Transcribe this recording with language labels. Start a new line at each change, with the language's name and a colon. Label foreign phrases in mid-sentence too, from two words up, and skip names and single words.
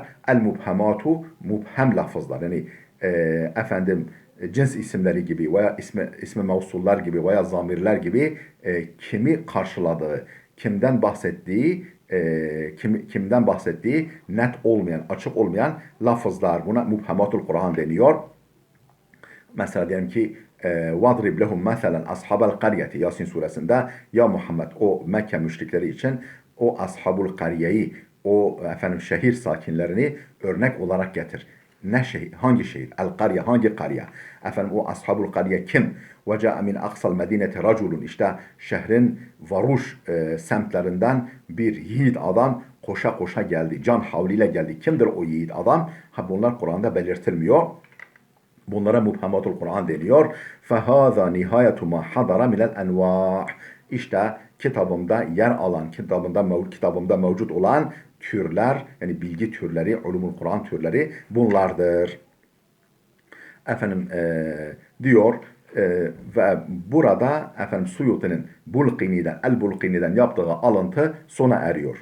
Turkish: El-mubhamatu, mubhem lafızlar, yani efendim cins isimleri gibi veya ismi mevsullar gibi veya zamirler gibi kimi karşıladığı, kimden bahsettiği, kimden bahsettiği net olmayan, açık olmayan lafızlar. Buna mubhamatul Kur'an deniyor. Mesela diyelim ki
Arabic: وَضْرِبْ لَهُمْ مَثَلًا أَصْحَابَ الْقَرْيَةِ,
Turkish: Yasin suresinde, ya Muhammed o Mekke müşrikleri için o ashabul kariyeyi, o efendim şehir sakinlerini örnek olarak getir. Ne şehir? Hangi şehir? El-Kariye, hangi kariye? Efendim o ashabul kariye kim?
Arabic: وَجَاءَ مِنْ أَقْصَى الْمَد۪ينَةِ رَجُلٌ,
Turkish: işte şehrin varuş semtlerinden bir yiğit adam koşa koşa geldi. Can havliyle geldi. Kimdir o yiğit adam? Ha, bunlar Kur'an'da belirtilmiyor. Bunlara mubhematul Kur'an deniyor.
Arabic: فَهَذَا نِهَايَةُ مَا حَضَرَ مِنَ الْاَنْوَاءِ
Turkish: İşte kitabımda yer alan, kitabımda mevcut olan türler, yani bilgi türleri, ulumul Kur'an türleri bunlardır. Efendim diyor ve burada efendim Suyuti'nin El-Bulqini'den yaptığı alıntı sona eriyor.